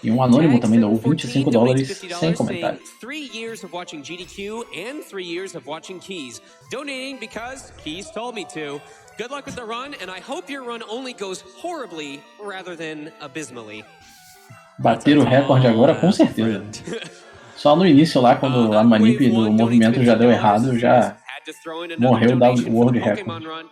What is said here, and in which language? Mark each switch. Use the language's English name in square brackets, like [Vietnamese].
[Portuguese] E um anônimo também doou $25 sem comentário. [English] 3 years of watching GDQ and 3 years of watching Keys. Donating because Keys told me to. Good luck with the run, and I hope your run only goes horribly rather than abysmally. [Portuguese] Bater o recorde agora, com certeza. Só no início lá, quando a manip do movimento já deu errado, já morreu o World Record.